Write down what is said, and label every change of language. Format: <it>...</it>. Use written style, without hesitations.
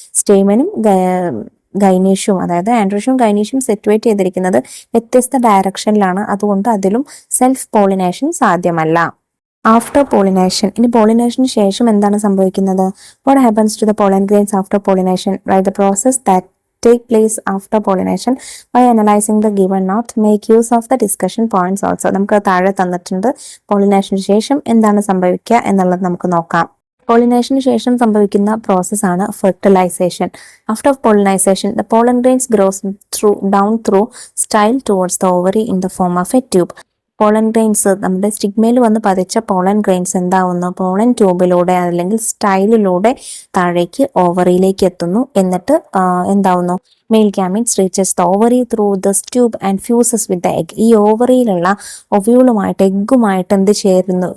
<ml>സ്റ്റേമനും ഗൈനീഷ്യവും അതായത് ആൻഡ്രോഷ്യവും ഗൈനീഷ്യവും സിറ്റുവേറ്റ് ചെയ്തിരിക്കുന്നത് വ്യത്യസ്ത ഡയറക്ഷനിലാണ്. അതുകൊണ്ട് അതിലും സെൽഫ് പോളിനേഷൻ സാധ്യമല്ല. ആഫ്റ്റർ പോളിനേഷൻ, ഇനി പോളിനേഷന് ശേഷം എന്താണ് സംഭവിക്കുന്നത്?</ml> <en>What happens to the pollen grains after pollination? Right the process that take place after pollination by analyzing the given note. Make use of the discussion points also.</en> <ml>നമുക്ക് താഴെ തന്നിട്ടുണ്ട് പോളിനേഷന് ശേഷം എന്താണ് സംഭവിക്കുക എന്നുള്ളത് നമുക്ക് നോക്കാം. പോളിനേഷന് ശേഷം സംഭവിക്കുന്ന പ്രോസസ്സാണ് fertilisation.</ml> <en>After pollinisation the pollen grains grows down through style towards the ovary in the form of a tube.</en> <ml>Pollen grains നമ്മുടെ സ്റ്റിഗ്മയിൽ വന്ന് പതിച്ച പോളൻ ഗ്രെയിൻസ് എന്താവുന്നു? പോളൻ ട്യൂബിലൂടെ അല്ലെങ്കിൽ സ്റ്റൈലിലൂടെ താഴേക്ക് ഓവറിയിലേക്ക് എത്തുന്നു. എന്നിട്ട് എന്താവുന്നു?</ml> <en>Male gametes reaches the ovary through this tube and fuses with the egg.</en> <ml>ഈ ഓവറിയിലുള്ള ഒവ്യൂളുമായിട്ട് എഗ്ഗുമായിട്ട് എന്ത് ചേരുന്നു?</ml>